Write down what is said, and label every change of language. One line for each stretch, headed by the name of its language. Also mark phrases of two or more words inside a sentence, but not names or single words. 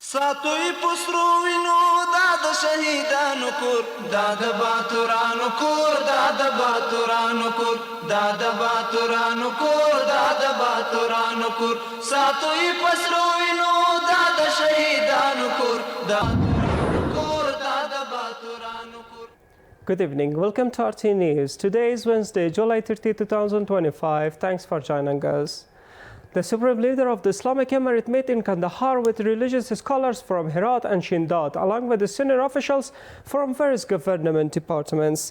Pashto: ساتوی پسرو وینو دا د شهیدانو کور دا د باتورانو کور دا د باتورانو کور دا د باتورانو کور دا د باتورانو کور ساتوی پسرو وینو دا د شهیدانو کور دا کور دا د باتورانو کور.
English: Good evening. Welcome to RTA News. Today is Wednesday, July 30, 2025. Thanks for joining us. The Supreme Leader of the Islamic Emirate met in Kandahar with religious scholars from Herat and Shindad, along with the senior officials from various government departments.